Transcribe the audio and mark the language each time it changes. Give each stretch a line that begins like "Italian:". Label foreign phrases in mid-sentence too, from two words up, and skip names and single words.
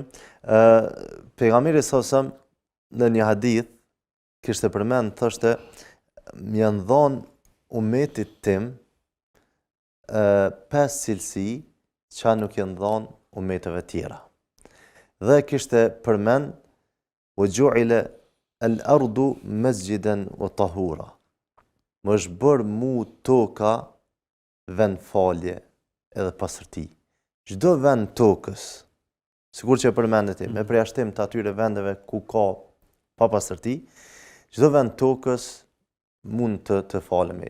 Albanian: Pejgamberi sallallahu në një hadith kishte përmend, thoshte, më janë dhënë umetit tim 5 cilësi që nuk janë dhënë umeteve tjera. Dhe kishte përmend u
Arabic: جعلت الأرض مسجدا وطهورا.
Albanian: Më është bërë mu toka vend falje edhe pastërti. Çdo vend tokës, sikur që përmendet, me përjashtim të atyre vendeve ku ka pa pastërti, çdo vend tokës mund të falemi.